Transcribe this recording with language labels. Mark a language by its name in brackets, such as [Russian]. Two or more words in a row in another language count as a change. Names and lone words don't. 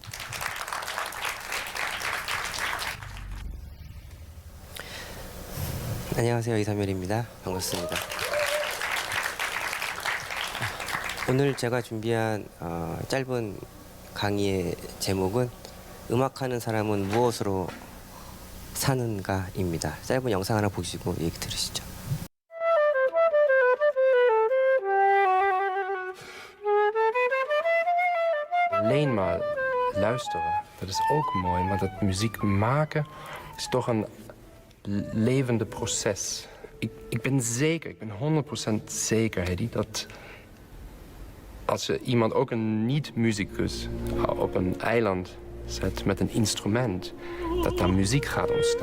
[Korean] 안녕하세요, 이삼열입니다. 반갑습니다. 오늘 제가 준비한 짧은 강의의 제목은 음악하는 사람은 무엇으로 사는가입니다. 짧은 영상 하나 보시고 얘기 들으시죠. [Dutch] Alleen maar luisteren, dat is ook mooi. Maar dat muziek maken is toch een levende proces. Ik ben zeker, ik ben 100% zeker, Hedy, dat als je iemand, ook een niet-muzikus, op een eiland zet met een instrument, dat daar muziek gaat ontstaan.